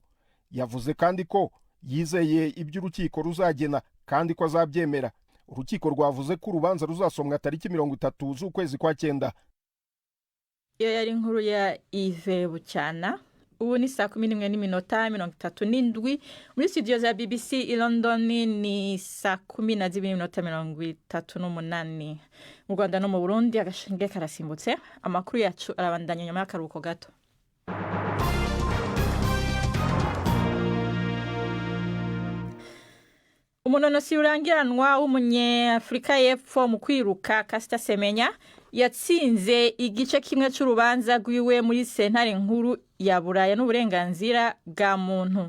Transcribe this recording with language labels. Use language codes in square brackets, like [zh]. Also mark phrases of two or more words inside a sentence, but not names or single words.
[rw] Yavuze kandi ko yizeye ibyo urukiko ruzagena kandi ko azabyemera. Urukiko rwavuze ko urubanza ruzasomwa tariki 30 z'ukwezi kwa 9. Iyo yari inkuru ya Yves Bucyana. [rn] Ubu ni 11:37 muri studio za BBC i London, ni 12:38 mu Rwanda no mu Burundi. Agashinge karasimbutse. Amakuru yacu arabandanya nyuma y'akaruhuko gato. Umunonosi urangiranwa w'umunyafrika y'Epfo mu kwiruka Caster Semenya yatsinze igice kimwe cy'urubanza rwiwe muri sentare nkuru ya Buraya n'uburenganzira bwa muntu.